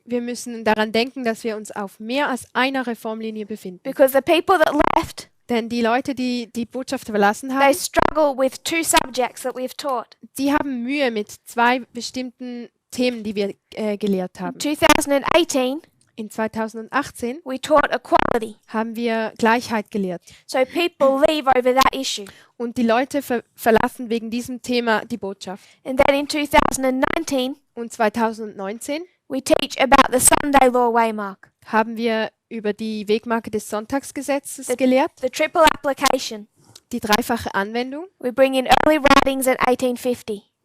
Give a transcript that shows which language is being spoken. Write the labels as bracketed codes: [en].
[de] Wir müssen daran denken, dass wir uns auf mehr als einer Reformlinie befinden. [en] Because the people that left, [de] Denn die Leute, die die Botschaft verlassen [en] they [de] haben, [en] struggle with 2 subjects that we've taught. [de] die haben Mühe mit 2 bestimmten Themen, die wir gelehrt haben. [en] 2018, [de] In 2018 [en] we taught equality. [de] haben wir Gleichheit gelehrt. [en] So people leave over that issue. [de] Und die Leute verlassen wegen diesem Thema die Botschaft. [en] And then in 2019, [de] Und 2019 [en] we teach about the Sunday law waymark, [de] haben wir über die Wegmarke des Sonntagsgesetzes gelehrt, [en] the triple application. [de] die dreifache Anwendung. [en] We bring in early writings in 1850.